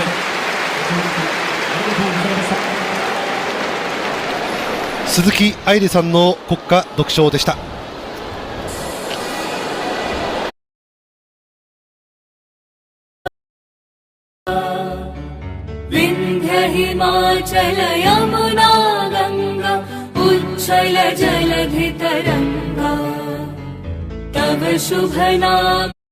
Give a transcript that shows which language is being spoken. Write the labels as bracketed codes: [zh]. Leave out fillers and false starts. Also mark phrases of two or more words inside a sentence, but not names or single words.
[ja] ありがとうございました。鈴木愛理さんの国歌独唱でした。 [hi] विंध्य हिमाचल यमुना गंगा उच्छल जलधि तरंगा तव शुभ नाम